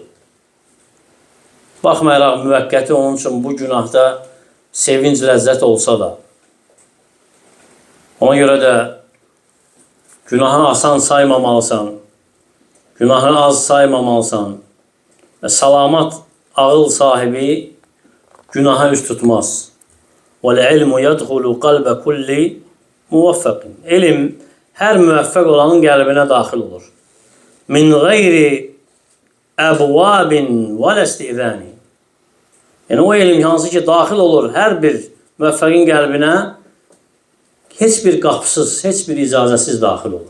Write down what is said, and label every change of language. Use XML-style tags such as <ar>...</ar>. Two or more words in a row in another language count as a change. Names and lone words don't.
<az>Baxmayaraq müvəqqəti onun üçün bu günahda sevinc, ləzzət olsa da. Ona görə də günahı asan saymamalısan, günahı az saymamalısan və salamat ağıl sahibi günaha üst tutmaz.</az> <ar>وَالْعِلْمُ يَدْخُلُ قَلْبَ كُلِّ مُوَفَّقٍ.</ar> <az>Elm hər müvəffəq olanın qəlbinə daxil olur.</az> <ar>من غير أبواب ولا استئذان.</ar> <az>Yəni, o elm hansı ki, daxil olur hər bir müvəffəqin qəlbinə, heç bir qapısız, heç bir icazəsiz daxil olur.</az>